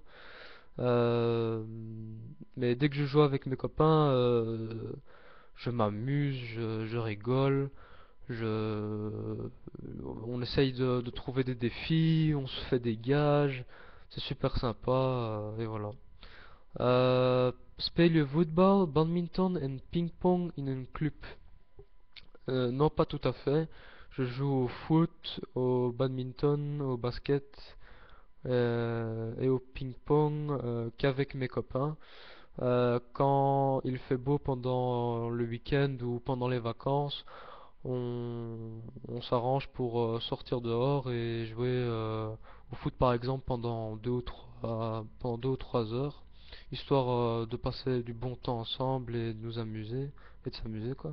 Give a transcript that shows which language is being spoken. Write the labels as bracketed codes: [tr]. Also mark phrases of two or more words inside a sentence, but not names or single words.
[fr] Euh, mais dès que je joue avec mes copains, je m'amuse, je rigole, je, on essaye de trouver des défis, on se fait des gages, c'est super sympa et voilà. [nl] Speel je voetbal, badminton en ping-pong in een club? [fr] Non, pas tout à fait. Je joue au foot, au badminton, au basket et au ping-pong qu'avec mes copains. Quand il fait beau pendant le week-end ou pendant les vacances, on s'arrange pour sortir dehors et jouer au foot par exemple pendant 2 ou 3 heures, histoire de passer du bon temps ensemble et de nous amuser et de s'amuser quoi.